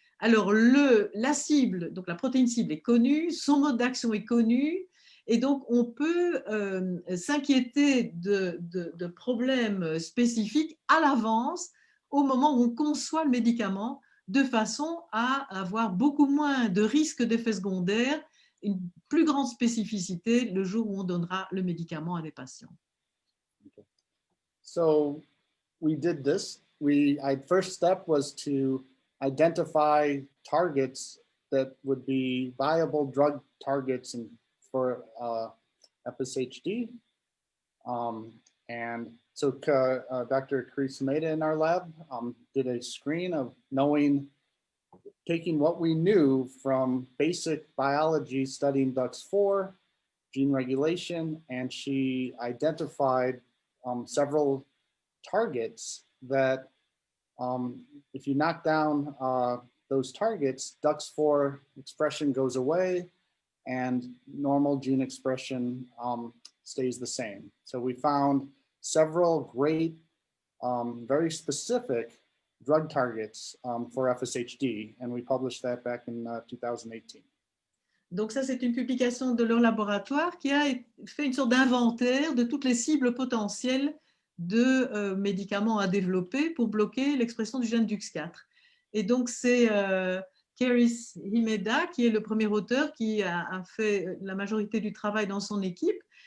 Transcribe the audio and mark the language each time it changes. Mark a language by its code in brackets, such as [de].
[fr] Alors, la cible, donc la protéine cible est connue, son mode d'action est connu, et donc on peut s'inquiéter de problèmes spécifiques à l'avance au moment où on conçoit le médicament, de façon à avoir beaucoup moins de risques d'effets secondaires, une plus grande spécificité le jour où on donnera le médicament à des patients. [en] Okay. So we did this. First step was to identify targets that would be viable drug targets for FSHD. And so Dr. Chris Sumeda in our lab did a screen of taking what we knew from basic biology studying DUX4, gene regulation, and she identified several targets that if you knock down those targets, DUX4 expression goes away and normal gene expression stays the same. So we found several great, very specific drug targets for FSHD, and we published that back in 2018. [fr] Donc ça, c'est une publication de leur laboratoire qui a fait une sorte d'inventaire de toutes les cibles potentielles de médicaments à développer pour bloquer l'expression du gène DUX4. Et donc c'est Keris Himeda qui est le premier auteur qui a fait la majorité du travail dans son équipe.